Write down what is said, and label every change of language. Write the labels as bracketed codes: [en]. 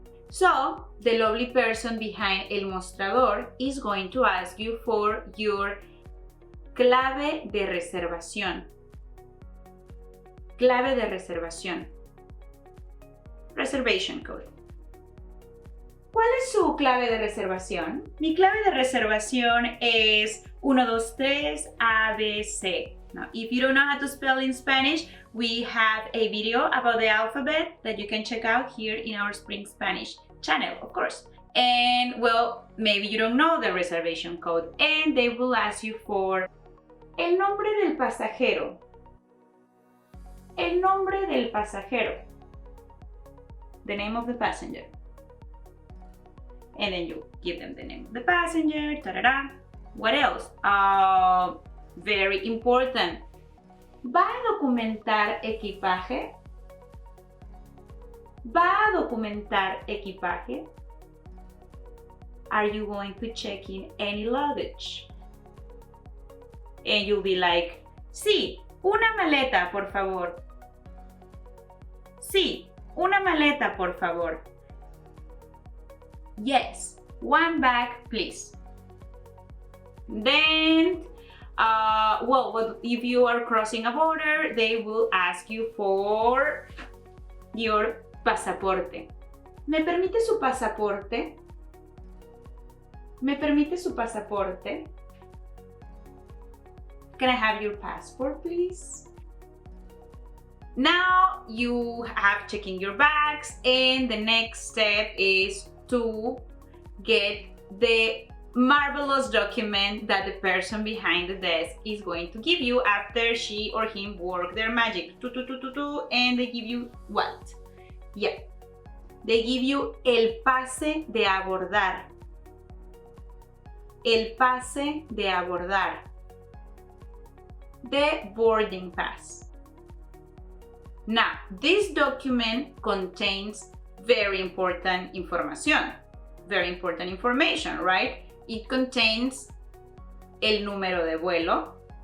[en] So, the lovely person behind [es] el mostrador [en] is going to ask you for your [es] clave de reservación. Clave de reservación. [en] Reservation code. [es] ¿Cuál es su clave de reservación? Mi clave de reservación es 123 ABC. [en] Now, if you don't know how to spell in Spanish, we have a video about the alphabet that you can check out here in our Spring Spanish channel, of course. And well, maybe you don't know the reservation code and they will ask you for [es] el nombre del pasajero. El nombre del pasajero. [en] The name of the passenger. And then you give them the name of the passenger. Ta-da-da. What else? Very important. [es] ¿Va a documentar equipaje? ¿Va a documentar equipaje? [en] Are you going to check in any luggage? And you'll be like, [es] sí, una maleta, por favor. Sí, una maleta, por favor. [en] Yes, one bag, please. Then, well, if you are crossing a border, they will ask you for your pasaporte. [es] ¿Me permite su pasaporte? ¿Me permite su pasaporte? [en] Can I have your passport, please? Now you have checking your bags and the next step is to get the marvelous document that the person behind the desk is going to give you after she or him work their magic. And they give you what? Yeah. They give you [es] el pase de abordar. El pase de abordar. [en] The boarding pass. Now, this document contains very important information. Very important information, right? It contains [es] el número de vuelo.